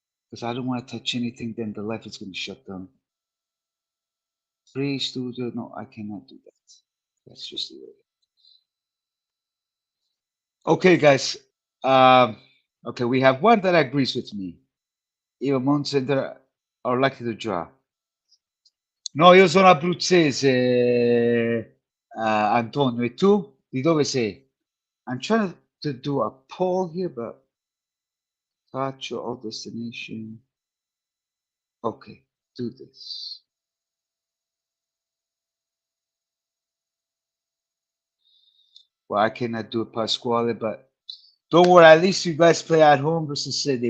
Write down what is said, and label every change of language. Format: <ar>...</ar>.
<en>Because I don't want to touch anything, then the life is going to shut down. Free studio. No, I cannot do that. That's just the way. Okay, guys. Okay, we have one that agrees with me. Io Monster are lucky to draw.</en> <it>No, io sono abruzzese, Antonio. E tu? Di dove sei?</it> <en>I'm trying to do a poll here, but touch all destination. Okay, do this. Well, I cannot do it Pasquale, but don't worry. At least you guys play at home versus City.</en>